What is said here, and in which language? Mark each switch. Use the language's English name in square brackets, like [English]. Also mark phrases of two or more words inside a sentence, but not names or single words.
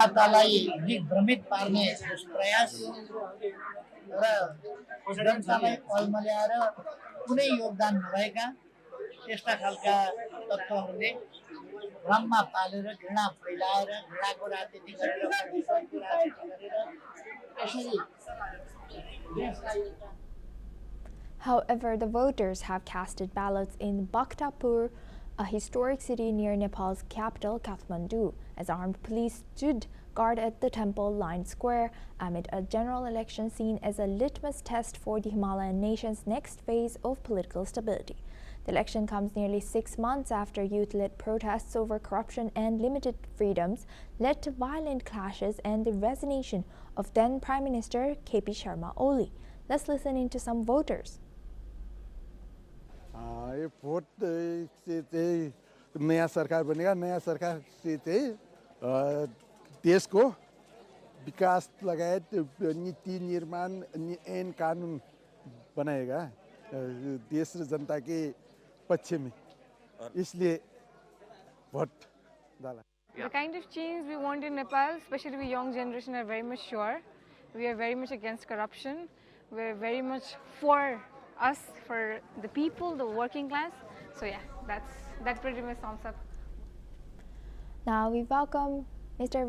[Nepali] जनतालाई दिग्भ्रमित पार्ने प्रयास र जनतालाई पलमा ल्याएर कुनै योगदान नभएका त्यस्ता खालका तत्त्वहरूले भ्रममा पालेर घृणा फैलाएर घृणाको राजनीति गरेर विश्वासको राजनीति गरेर यसरी देशलाई एउटा [English] However, the voters have casted ballots in Bhaktapur, a historic city near Nepal's capital, Kathmandu, as armed police stood guard at the temple-lined square amid a general election seen as a litmus test for the Himalayan nation's next phase of political stability. The election comes nearly 6 months after youth-led protests over corruption and limited freedoms led to violent clashes and the resignation of then Prime Minister KP Sharma Oli. Let's listen into some voters. [Hindi] ये भोट से चाहिँ नयाँ सरकार बनेगा नयाँ सरकार से चाहिँ [Nepali] देशको विकास लगायत [Hindi] नीति निर्माण ऐन कानून बनाएगा [Nepali] देश र जनता [Hindi] के पक्ष में इसलिए भोट डाला [English] The kind of change we want in Nepal, especially we young generation, are very much sure. We are very much against corruption. We're very much for us, for the people, the working class. So yeah, that pretty much sums up. Now we welcome Mr.